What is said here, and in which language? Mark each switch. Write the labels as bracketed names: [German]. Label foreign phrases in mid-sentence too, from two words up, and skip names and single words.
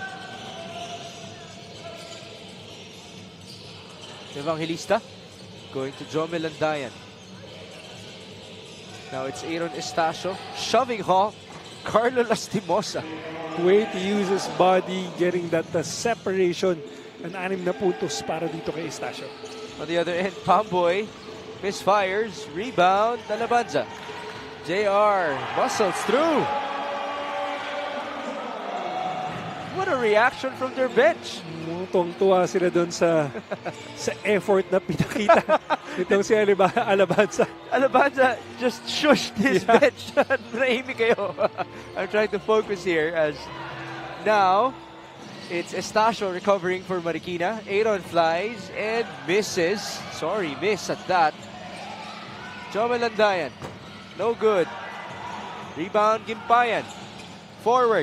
[English] Evangelista going to Jomel Landayan. Now it's Aaron Estacio shoving home Carlo Lastimosa. Way to use his body, getting that separation. [Filipino] An 6 na puntos para dito kay Estacio. [English] On the other end, Pamboy misfires, rebound, Talabanza. JR muscles through. What a reaction from their bench. [Filipino] Tuwang-tuwa sila doon sa effort na pinakita itong si Alabanza. [English] Alabanza just shushed his bench. [Filipino] Nahimik kayo. [English] I'm trying to focus here as now it's Estacio recovering for Marikina. Aaron flies and misses. Sorry, miss at that. Jomel Landayan. No good. Rebound, Gimpayan. Forward.